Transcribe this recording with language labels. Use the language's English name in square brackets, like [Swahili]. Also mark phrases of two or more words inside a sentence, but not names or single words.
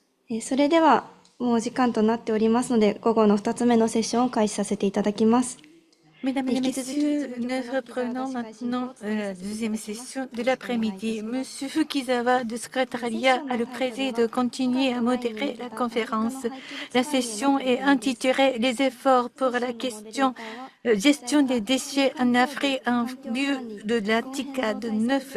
[Japanese] それでは、もう時間となっておりますので、午後の2つ目のセッションを開始させていただきます。 [French] Mesdames et Messieurs, nous reprenons maintenant la deuxième session de l'après-midi. Monsieur Fukizawa du secrétariat a le plaisir de continuer à modérer la conférence. La session est intitulée Les efforts pour la gestion des déchets en Afrique en vue de la TICAD 9.